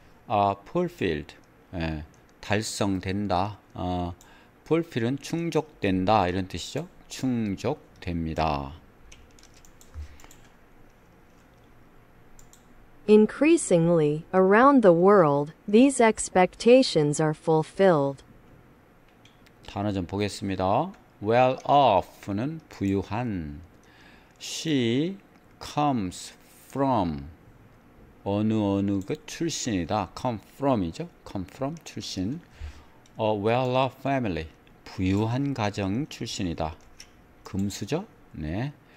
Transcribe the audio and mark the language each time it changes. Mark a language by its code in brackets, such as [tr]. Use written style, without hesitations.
[en] are fulfilled [ko] 달성된다. fulfill은 충족된다 이런 뜻이죠. 충족됩니다. [en] Increasingly, around the world, these expectations are fulfilled. [ko] 단어 좀 보겠습니다. [en] well off는 [ko] 부유한. [en] she comes from [ko] 어느 그 출신이다. [en] come from이죠. come from 출신. a well-off family [ko] 부유한 가정 출신이다. 금수저. 네.